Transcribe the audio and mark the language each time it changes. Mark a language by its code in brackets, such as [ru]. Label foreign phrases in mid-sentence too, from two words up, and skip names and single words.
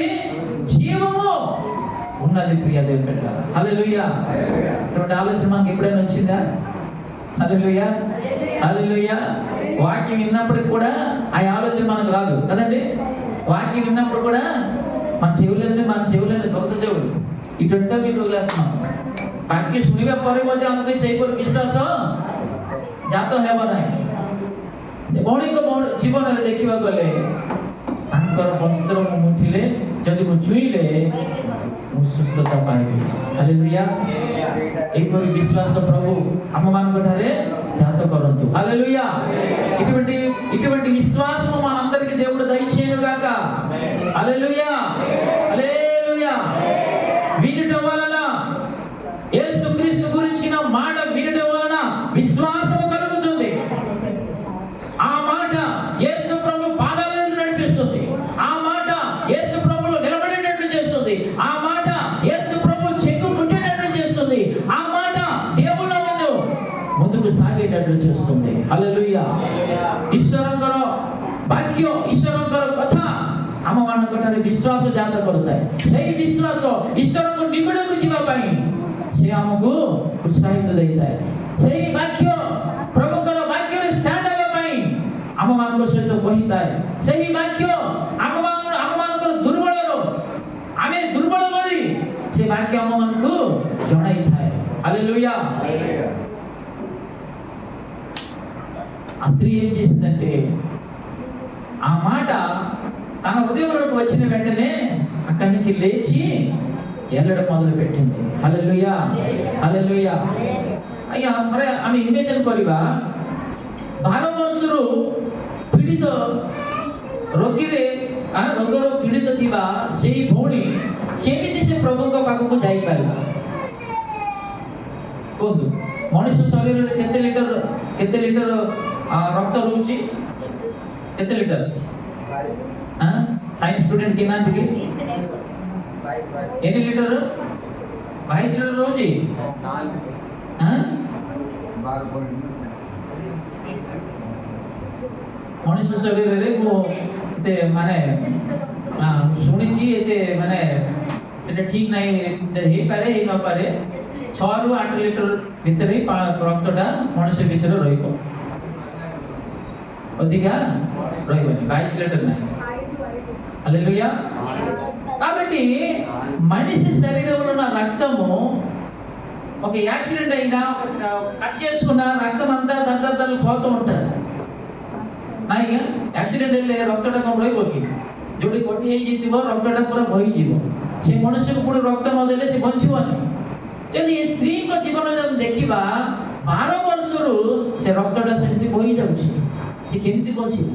[te] జీవము ఉన్నది. ప్రియ దేవుని బిడ్డలారా, హల్లెలూయా! ఇటువంటి ఆలోచన మనకి ఎప్పుడైనా వచ్చిందా? హల్లెలూయా! హల్లెలూయా! వాక్యం విన్నప్పటికి కూడా ఆ ఆలోచన మనకు రాదు కదండి. వాక్యం విన్నప్పుడు కూడా మన చెవులని దొరక చెవులు ఇటుంటే వీళ్ళు వదిలేస్తున్నాం। [or] ବାକ୍ୟ ଶୁଣିବା ପରେ ମଧ୍ୟ ଆମକୁ ସେହିପରି ବିଶ୍ୱାସ ଜାତ ହେବ ନାହିଁ। ସେ ଭଉଣୀଙ୍କ ଜୀବନରେ ଦେଖିବାକୁ ଗଲେ ତାଙ୍କର ବସ୍ତ୍ର ମୁଁ ମୁଠିଲେ, ଯଦି ମୁଁ ଛୁଇଁଲେ ମୁଁ ସୁସ୍ଥତା ପାଇବି। ହାଲେଲୁୟା! ଏହିପରି ବିଶ୍ୱାସ ପ୍ରଭୁ ଆମମାନଙ୍କ ଠାରେ ଜାତ କରନ୍ତୁ। ହାଲେଲୁୟା! [te] ఇటువంటి విశ్వాసం మనందరికీ దేవుడు దయచేయును గాక। హల్లెలూయా! హల్లెలూయా! వినుట వలన, యేసుక్రీస్తు గురించిన మాట వినుట వలన విశ్వాసం కలుగుతుంది। ఆ మాట యేసు ప్రభు పాదాలను నడిపిస్తుంది, ఆ మాట యేసు ప్రభులో నిలబడేటట్లు చేస్తుంది, ఆ మాట యేసు ప్రభు చెక్కు ముట్టేటట్లు చేస్తుంది, ఆ మాట దేవుళ్ళను ముందుకు సాగేటట్లు చేస్తుంది। హల్లెలూయా! [or] ଈଶ୍ୱରଙ୍କର ବାକ୍ୟ, ଈଶ୍ୱରଙ୍କର କଥା ଆମମାନଙ୍କ ଠାରେ ବିଶ୍ୱାସ ଜାତ କରୁଥାଏ। ସେହି ବିଶ୍ୱାସ ଈଶ୍ୱରଙ୍କ ନିକଟକୁ ଯିବା ପାଇଁ ସେ ଆମକୁ ଉତ୍ସାହିତ ଦେଇଥାଏ। ସେହି ବାକ୍ୟ ପ୍ରଭୁଙ୍କର ବାକ୍ୟରେ ଷ୍ଟାଣ୍ଡ ହେବା ପାଇଁ ଆମମାନଙ୍କ ସହିତ କହିଥାଏ। ସେହି ବାକ୍ୟ ଆମମାନଙ୍କର ଦୁର୍ବଳରୁ ଆମେ ଦୁର୍ବଳ ବୋଲି ସେ ବାକ୍ୟ ଆମମାନଙ୍କୁ ଜଣାଇଥାଏ। [te] హల్లెలూయా! ఆ స్త్రీ ఏం చేసిందంటే ఆ మాట తన హృదయంలోకి వచ్చిన వెంటనే అక్కడి నుంచి లేచి ఎల్లడం మొదలు పెట్టింది। హల్లెలూయా! హల్లెలూయా! [or] ଆଜ୍ଞା ଥରେ ଆମେ ଇମେଜିନ୍ କରିବା 12 ବର୍ଷରୁ ପୀଡ଼ିତ ରୋଗର ପୀଡ଼ିତ ଥିବା ସେଇ ଭଉଣୀ କେମିତି ସେ ପ୍ରଭୁଙ୍କ ପାଖକୁ ଯାଇପାରିଲା? କୁହନ୍ତୁ, ମଣିଷ ଶରୀରରେ କେତେ ଲିଟର ରକ୍ତ ରହୁଛି? କେତେ ଲିଟର? [en] science student [or] କିଏ ନାହାନ୍ତି କି? [te] ఎన్ని లీటర్? 22 లీటర్ రହୁଛି। [or] ମଣିଷ ଶରୀରରେ ମୁଁ ଏତେ ମାନେ ଶୁଣିଛି, ଏତେ ମାନେ ସେଟା ଠିକ ନାହିଁ, ହେଇପାରେ ହେଇ ନପାରେ। 6 ରୁ 8 ଲିଟର ଭିତରେ ରକ୍ତଟା ମଣିଷ ଭିତରେ ରହିବ, ଅଧିକା ରହିବନି। 22 లీటర్ ନାହିଁ। హల్లెలూయా! [te] కాబట్టి మనిషి శరీరంలో ఉన్న రక్తము ఒక యాక్సిడెంట్ అయినా, కట్ చేసుకున్న రక్తం అంతా దద్దలు పోతూ ఉంటుంది। [or] ନାଇଁ ଆକ୍ସିଡେଣ୍ଟ ହେଲେ ରକ୍ତଟା କଣ ରହିବ କି? ଯୋଉଠି କଟି ହେଇଯାଇଥିବ ରକ୍ତଟା ପୁରା ବହିଯିବ। ସେ ମଣିଷକୁ ପୁଣି ରକ୍ତ ନଦେଲେ ସେ ବଞ୍ଚିବନି। ଯଦି ଏ ସ୍ତ୍ରୀଙ୍କ ଜୀବନରେ ଦେଖିବା, 12 ବର୍ଷରୁ ସେ ରକ୍ତଟା ସେମିତି ବହି ଯାଉଛି, ସେ କେମିତି ବଞ୍ଚିଲା?